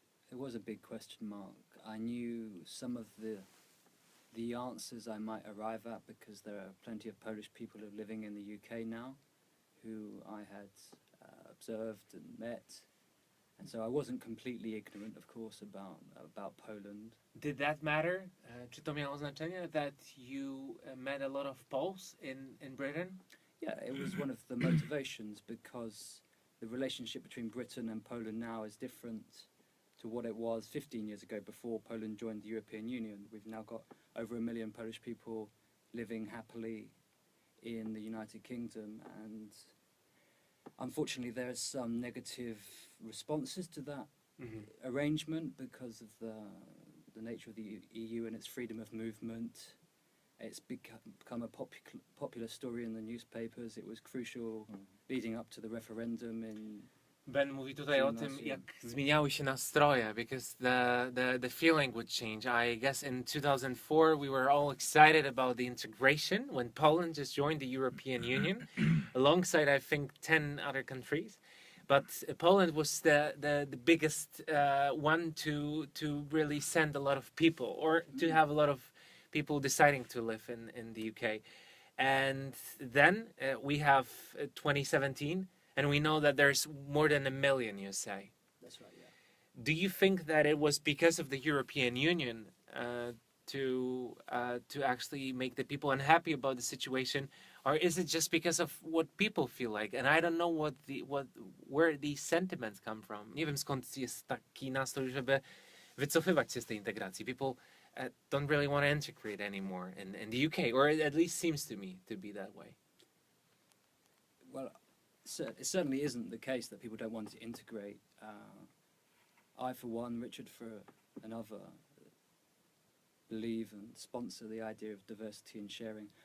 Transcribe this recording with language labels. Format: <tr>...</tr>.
<en>It was a big question mark. I knew some of the answers I might arrive at because there are plenty of Polish people who are living in the UK now who I had observed and met. And so I wasn't completely ignorant, of course, about Poland. Did that matter?</en> <pl>Czy to miało znaczenie</pl> <en>that you met a lot of Poles in Britain? Yeah, it was one of the motivations because the relationship between Britain and Poland now is different to what it was 15 years ago before Poland joined the European Union. We've now got over 1 million Polish people living happily in the United Kingdom, and unfortunately there are some negative responses to that arrangement because of the nature of the EU and its freedom of movement. It's become a popular story in the newspapers. It was crucial leading up to the referendum in...</en> <pl>Ben mówi tutaj o tym, jak zmieniały się nastroje,</pl> <en>because the feeling would change. I guess in 2004 we were all excited about the integration when Poland just joined the European Union, alongside I think 10 other countries. But Poland was the biggest one to really send a lot of people, or to have a lot of people deciding to live in the UK. And then we have 2017. And we know that there's more than 1 million, you say. That's right, yeah. Do you think that it was because of the European Union to actually make the people unhappy about the situation, or is it just because of what people feel like? And I don't know where these sentiments come from.</en> <pl>Nie wiem, skąd jest taki nastrój, żeby wycofywać się z tej integracji.</pl> <en>People don't really want to integrate anymore in the UK, or it at least seems to me to be that way. Well, it certainly isn't the case that people don't want to integrate. I, for one, Richard, for another, believe and sponsor the idea of diversity and sharing.</en>